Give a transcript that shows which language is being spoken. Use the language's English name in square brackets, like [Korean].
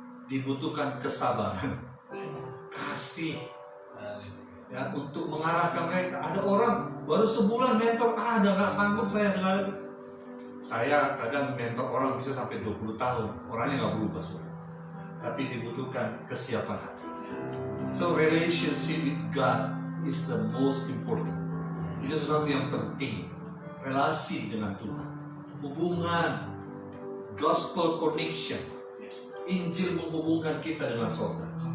[Indonesian] Dibutuhkan kesabaran, kasih, ya, untuk mengarahkan mereka. Ada orang baru sebulan mentor, nggak sanggup saya dengar. Saya kadang mentor orang bisa sampai 20 tahun, orangnya nggak berubah, saudara. Tapi dibutuhkan kesiapan hati. [English] So relationship with God is the most important. [Indonesian] Itu sesuatu yang penting. Relasi dengan Tuhan, hubungan, [English] gospel connection, [Indonesian] Injil menghubungkan kita dengan sorga.